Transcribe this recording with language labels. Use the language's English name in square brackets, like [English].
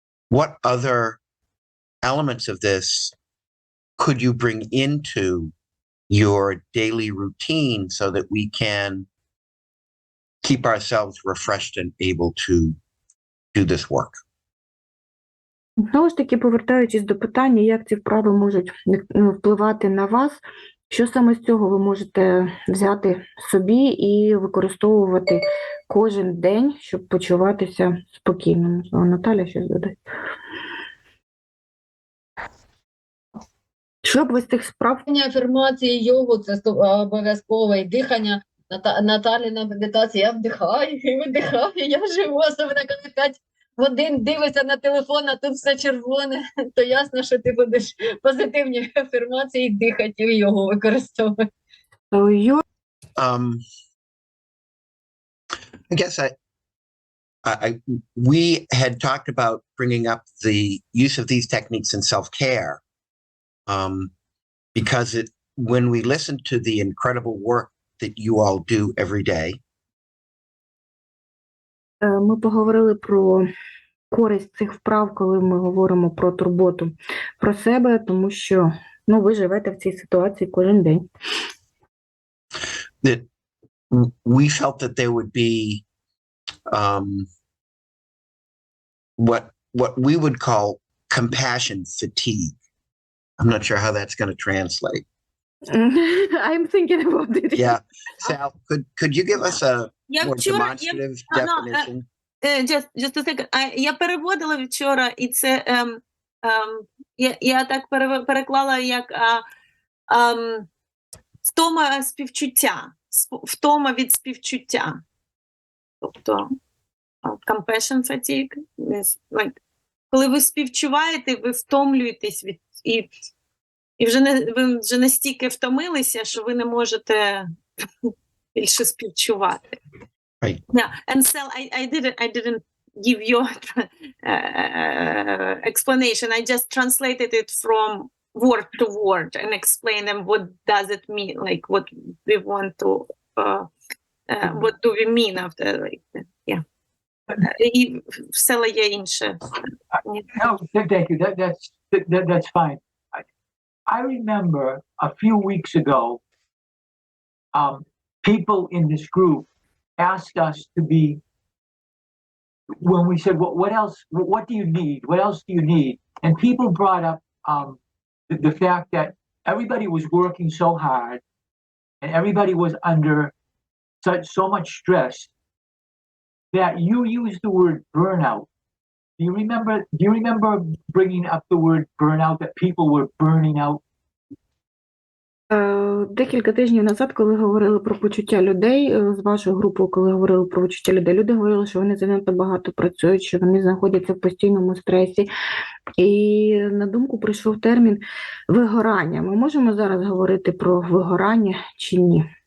[English] What other elements of this could you bring into your daily routine so that we can keep ourselves refreshed and able to do this work? [Ukrainian] Знову ж таки, повертаючись до питання, як ці вправи можуть впливати на вас, що саме з цього ви можете взяти собі і використовувати кожен день, щоб почуватися спокійно. Наталя щось додає. Що б ви з тих справ? Афірмації, йогу – це обов'язково, і дихання. Наталі на медитації, я вдихаю і видихаю, я живу, особливо коли 5 годин дивишся на телефон, а тут все червоне, то ясно, що ти будеш позитивні афірмації дихати і його використовувати. [English] I guess we had talked about bringing up the use of these techniques in self-care, because when we listen to the incredible work that you all do every day. [Ukrainian] Ми поговорили про користь цих вправ, коли ми говоримо про турботу про себе, тому що ви живете в цій ситуації кожен день. [English] That we felt that there would be what we would call compassion fatigue. I'm not sure how that's going to translate. I'm thinking about it. Yeah. Sal, could you give us a more demonstrative definition? Just a second. [Ukrainian] Я переводила вчора, і це я так переклала як втома співчуття, втома від співчуття. Тобто [English] compassion fatigue is like, [Ukrainian] коли ви співчуваєте, ви втомлюєтесь від і ви вже настільки втомилися, що ви не можете більше співчувати. [English] Right. Yeah, and Sal, I didn't give your explanation. I just translated it from word to word and explained them what does it mean, like what we want to, what do we mean after, like, yeah. [Ukrainian] І в Села є інше. [English] No, thank you. That's fine. I remember a few weeks ago, people in this group asked us to be, when we said, what else, what do you need? What else do you need? And people brought up the fact that everybody was working so hard and everybody was under so much stress that you used the word burnout. Do you remember bringing up the word burnout, that people were burning out? [Ukrainian] Декілька тижнів назад, коли говорили про почуття людей, з вашою групою, коли говорили про почуття людей, люди говорили, що вони занадто багато працюють, що вони знаходяться в постійному стресі. І на думку прийшов термін вигорання. Ми можемо зараз говорити про вигорання чи ні?